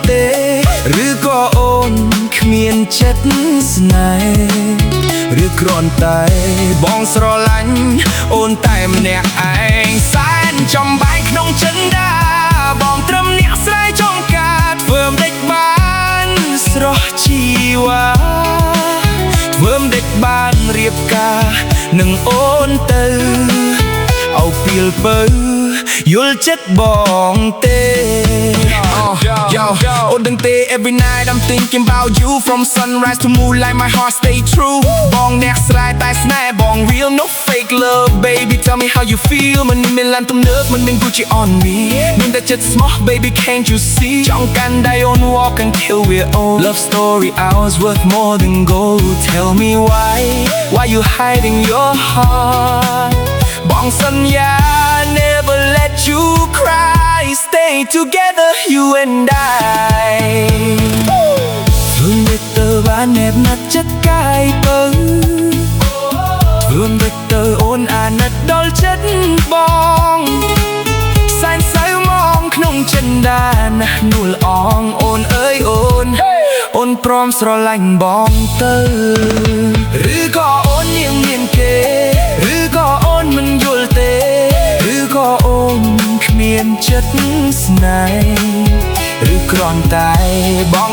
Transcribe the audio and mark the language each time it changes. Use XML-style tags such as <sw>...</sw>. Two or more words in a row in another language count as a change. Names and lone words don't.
<km>ទេឬក៏អូនគ្មានចិត្តស្នេហ៍ឬគ្រាន់តែបងស្រឡាញ់អូនតែម្នាក់ឯងសែនចំបែកក្នុងចិនដាបងត្រឹមអ្នកស្រីចង់ការធ្វើមិនដេចបានស្រស់ជីវ៉ាធ្វើមិនដេចបានរៀបការនឹងអូនទៅអោពីលពៅយល់ចិត្តបងទេ</km> <en>Yo, oh</en> <km>ដឹងទេ</km> <en>every night I'm thinking about you From sunrise to moonlight my heart stay true</en> <km>បងអ្នកស្រែតែស្នេហ៍បង</km> <en>real no fake love baby tell me how you feel</en> <km>មិនមានឡានទំនើបមិនមាន</km> <en>Gucci on me</en> <km>មានតែចិត្តស្មោះ</km> <en>baby can't you see</en> <km>ចង់កាន់ដៃអូន</km> <en>walk until we're old love story ours worth more than gold tell me why you hiding your heart</en> <km>បងសន្យា</km> <en>never let you cry stay together you and I</en> <km>ធ្វើមិនទៅបានណែបណាត់ចិត្តកាយបើធ្វើមិនទៅអូនអាណិតដល់ចិត្តបងសែនសៅមកក្នុងចិនដាណាស់នួល អងអូនអើយអូនព្រមស្រឡាញ់បងទៅឬក៏អូននាងមានគេឬក៏អូនមិនយល់ទេឬក៏អូនគ្មានចិត្តស្នេហ៍ឬគ្រាន់តែបង</km>